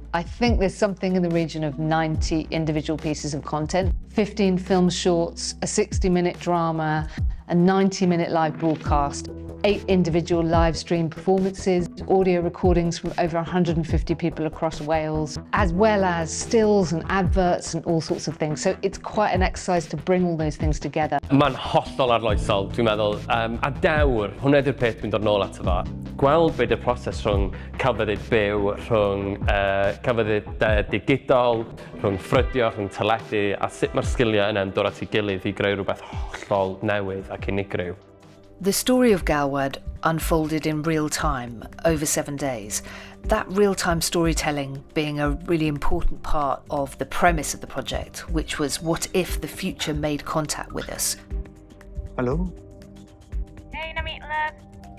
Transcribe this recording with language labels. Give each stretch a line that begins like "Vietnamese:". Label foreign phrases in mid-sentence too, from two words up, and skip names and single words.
English: I think there's something in the region of 90 individual pieces of content, 15 film shorts, a 60-minute drama, a 90-minute live broadcast, 8 individual live stream performances, audio recordings from over 150 people across Wales, as well as stills and adverts and all sorts of things. So it's quite an exercise to bring all those things together.
Welsh: Mae'n hollol arloesol, dwi'n meddwl, a dewr, hwnna ydy'r peth dwi'n dod nôl ato fa. Gweld beth yw'r proses rhwng celfyddyd byw, rhwng celfyddyd digidol, rhwng ffrydio, rhwng teledu, a sut mae'r sgiliau yna'n dod at ei gilydd I greu rhywbeth hollol newydd ac unigryw.
English: The story of Galwad unfolded in real time over 7 days. That real-time storytelling being a really important part of the premise of the project, which was what if the future made contact with us. Hello? Hey, na meatloaf.